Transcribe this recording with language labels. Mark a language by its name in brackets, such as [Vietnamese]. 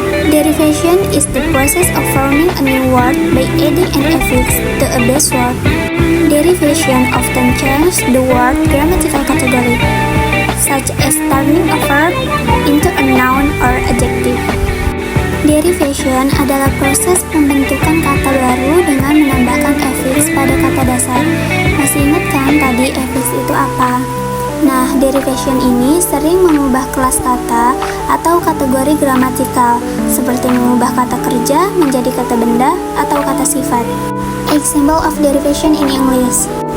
[English] Derivation is the process of forming a new word by adding an affix to a base word. Derivation often changes the word grammatical category, such as turning a verb into a noun or adjective. [Indonesian] Derivation adalah proses pembentukan kata baru dengan menambahkan affix pada kata dasar. Masih ingat kan tadi affix itu apa? Nah, derivation ini sering mengubah kelas kata atau kategori gramatikal, seperti mengubah kata kerja menjadi kata benda atau kata sifat. [English] Example of derivation in English.